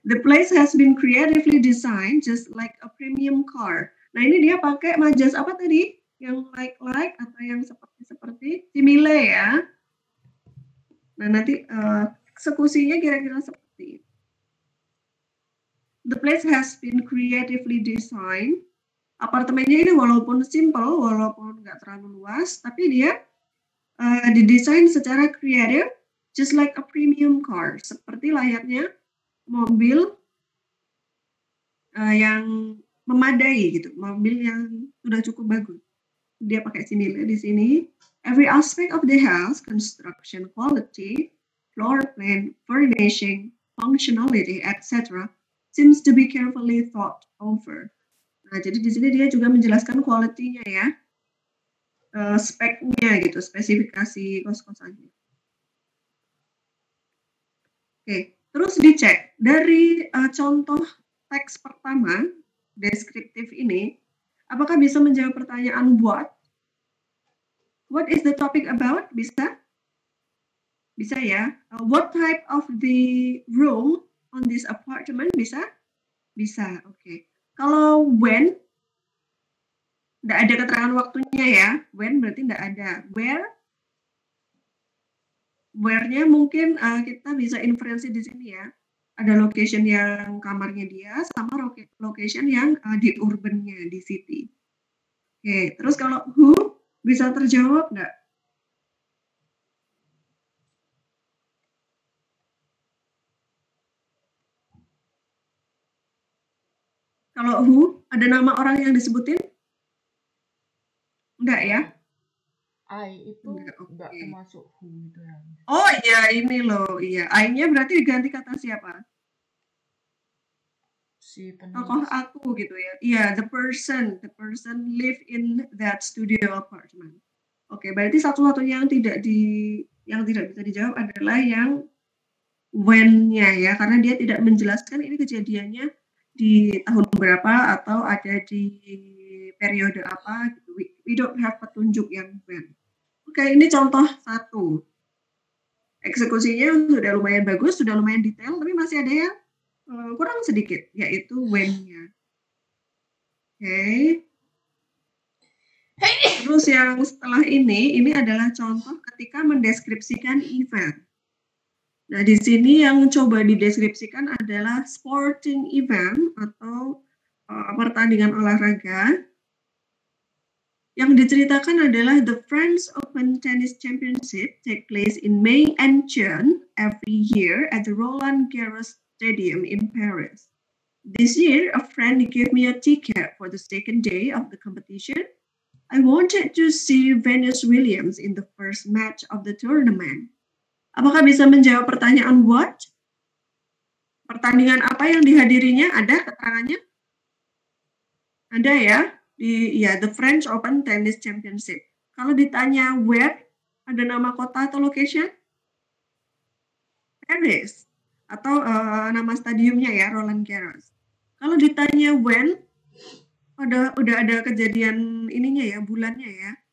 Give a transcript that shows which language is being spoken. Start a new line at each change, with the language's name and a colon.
English: The place has been creatively designed just like a premium car.
Indonesian: Nah ini dia pakai majas apa tadi? Yang like atau yang seperti simile ya. Nah nanti eksekusinya kira-kira seperti itu.
English: The place has been creatively designed.
Indonesian: Apartemennya ini walaupun simple, walaupun nggak terlalu luas, tapi dia didesain secara kreatif,
English: just like a premium car,
Indonesian: seperti layaknya mobil yang memadai gitu, mobil yang sudah cukup bagus. Dia pakai simile di sini.
English: Every aspect of the house, construction quality, floor plan, furnishing, functionality, etc., seems to be carefully thought over.
Indonesian: Nah, jadi di sini dia juga menjelaskan quality-nya ya. Speknya gitu, spesifikasi kos-kosannya. Oke, terus dicek dari contoh teks pertama deskriptif ini, apakah bisa menjawab pertanyaan
English: what is the topic about?
Indonesian: Bisa ya.
English: What type of the room on this apartment?
Indonesian: Bisa, oke. Kalau when, tidak ada keterangan waktunya ya. When berarti tidak ada. Where-nya mungkin kita bisa inferensi di sini ya. Ada location yang kamarnya dia sama location yang di urbannya, di city. Oke, terus kalau who bisa terjawab nggak? Kalau who, ada nama orang yang disebutin? Enggak ya? I itu enggak termasuk who gitu ya. Oh iya, ini loh. Iya, I-nya berarti diganti kata siapa? Si penulis. Tokoh aku gitu ya.
English: Iya, the person live in that studio apartment.
Indonesian: Oke, berarti satu-satunya yang tidak bisa dijawab adalah yang when-nya ya, karena dia tidak menjelaskan ini kejadiannya di tahun berapa atau ada di periode apa gitu.
English: We don't have
Indonesian: petunjuk yang when. Oke, ini contoh 1. Eksekusinya sudah lumayan bagus, sudah lumayan detail, tapi masih ada yang kurang sedikit, yaitu when-nya. Oke. Terus yang setelah ini adalah contoh ketika mendeskripsikan event. Nah, di sini yang coba dideskripsikan adalah sporting event atau pertandingan olahraga. Yang diceritakan adalah
English: the French Open Tennis Championship take place in May and June every year at the Roland Garros Stadium in Paris. This year, a friend gave me a ticket for the second day of the competition. I wanted to see Venus Williams in the first match of the tournament.
Indonesian: Apakah bisa menjawab pertanyaan what? Pertandingan apa yang dihadirinya? Ada keterangannya? Ada ya?
English: The French Open Tennis Championship.
Indonesian: Kalau ditanya where, ada nama kota atau location? Paris. Atau nama stadiumnya ya, Roland Garros. Kalau ditanya when, udah ada kejadian ininya ya, bulannya ya.